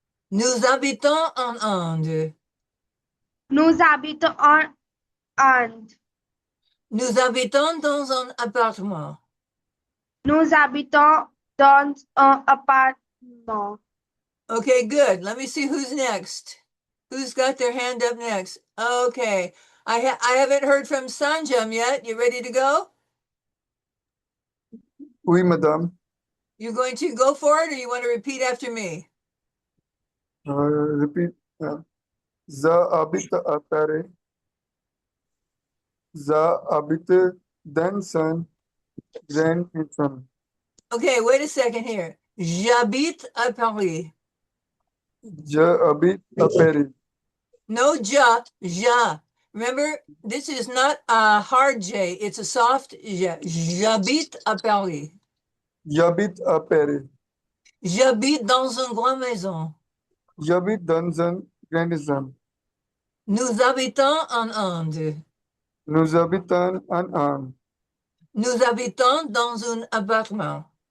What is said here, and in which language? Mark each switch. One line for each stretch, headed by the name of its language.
French: Nous habitons en Inde. Nous habitons en Inde. Nous habitons dans un appartement. Nous habitons dans un appartement.
English: Okay, good. Let me see who's next. Who's got their hand up next? Okay. I haven't heard from Sanjam yet. You ready to go?
French: Oui, madame.
English: You're going to go for it or you want to repeat after me? Repeat.
French: Je habite à Paris. Je habite dans une grande maison.
English: Okay, wait a second here.
French: J'habite à Paris. j'habite à Paris.
English: No ja. Remember, this is not a hard J, it's a soft J.
French: J'habite à Paris. J'habite à Paris. J'habite dans une grande maison. J'habite dans un grand maison. Nous habitons en Inde. Nous habitons en Inde. Nous habitons dans un appartement.